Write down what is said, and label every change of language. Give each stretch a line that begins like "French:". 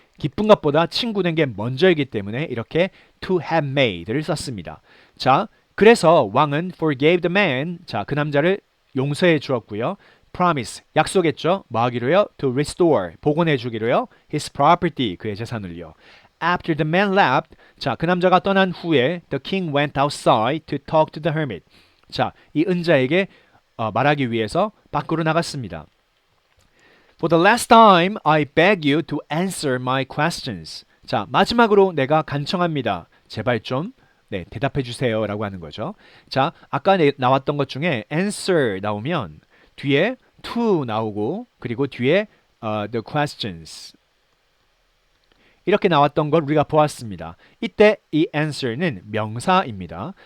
Korean: 기쁜 것보다 친구 된 게 먼저이기 때문에 이렇게 to have made를 썼습니다. 자, 그래서 왕은
English: forgave the man.
Korean: 자, 그 남자를 용서해 주었고요. promise, 약속했죠. 뭐 하기로요? to restore, 복원해 주기로요.
English: his property,
Korean: 그의 재산을요.
English: After the man left,
Korean: 자, 그 남자가 떠난 후에
English: the king went outside to talk to the hermit.
Korean: 자, 이 은자에게 말하기 위해서 밖으로 나갔습니다.
English: For the last time, I beg you to answer my questions.
Korean: 자, 마지막으로 내가 간청합니다. 제발 좀 대답해 주세요 라고 하는 거죠. 자, 아까 나왔던 것 중에 answer 나오면 뒤에 to 나오고 그리고 뒤에 the questions 이렇게 나왔던 걸 우리가 보았습니다. 이때 이 answer는 명사입니다.